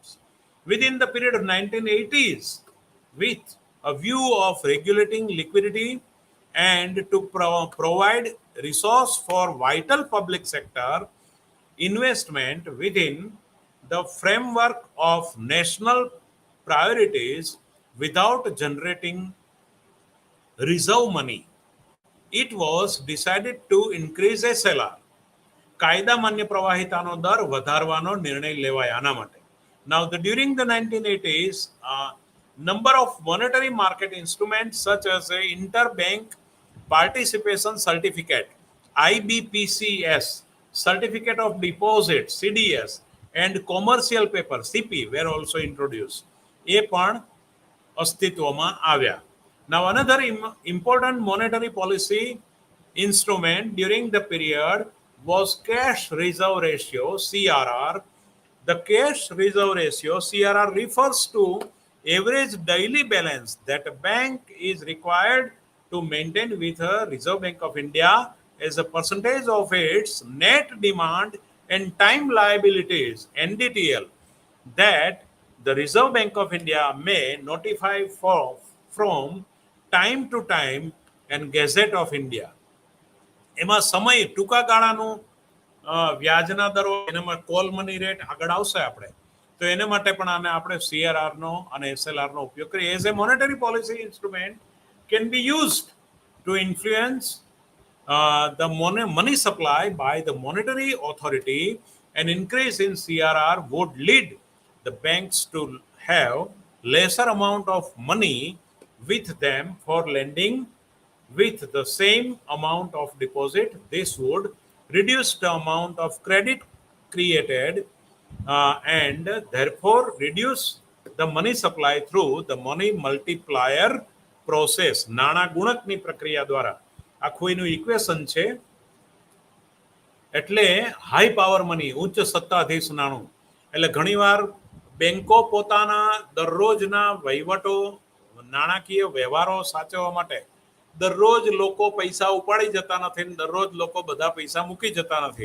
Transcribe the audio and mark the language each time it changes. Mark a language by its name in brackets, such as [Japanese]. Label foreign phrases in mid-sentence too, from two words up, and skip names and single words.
[English] Within the period of 1980s, with a view of regulating liquidity and to provide resource for vital public sector investment within the framework of national priorities without generating reserve money, it was decided to increase SLR. [Gujarati] કાયદા માન્ય પ્રવાહિતાનો દર વધારવાનો નિર્ણય લેવાય આના માટે. [English] Now, during the 1980s, number of monetary market instruments such as a interbank participation certificate, IBPCS, certificate of deposit, CDS, and commercial paper, CP, were also introduced. [Gujarati] એ પણ અસ્તિત્વમાં આવ્યા. [English] Now, another important monetary policy instrument during the period was cash reserve ratio, CRR. The cash reserve ratio, CRR, refers to average daily balance that a bank is required to maintain with a Reserve Bank of India as a percentage of its net demand and time liabilities, NDTL, that the Reserve Bank of India may notify from time to time and Gazette of India. [Gujarati] એમાં સમય ટૂંકા ગાળાનું વ્યાજના દરો એનામાં [English] call money rate [Gujarati] આગળ આવશે આપણે તો એને માટે પણ આને આપણે CRR નો અને SLR નો ઉપયોગ કરીએ [English] as a monetary policy instrument can be used to influence the money supply by the monetary authority. An increase in CRR would lead the banks to have lesser amount of money with them for lending with the same amount of deposit. This would reduce the amount of credit created and therefore reduce the money supply through the money multiplier process. [Gujarati] નાણા ગુણકની પ્રક્રિયા દ્વારા આખું એનું ઇક્વેશન છે એટલે [English] high power money [Gujarati] ઉચ્ચ સત્તાધીશ નાણું એટલે ઘણીવાર બેંકો પોતાના દરરોજના વહીવટો નાણાકીય વ્યવહારો સાચવવા માટે દરરોજ લોકો પૈસા ઉપાડી જતા નથી, દરરોજ લોકો બધા પૈસા મૂકી જતા નથી.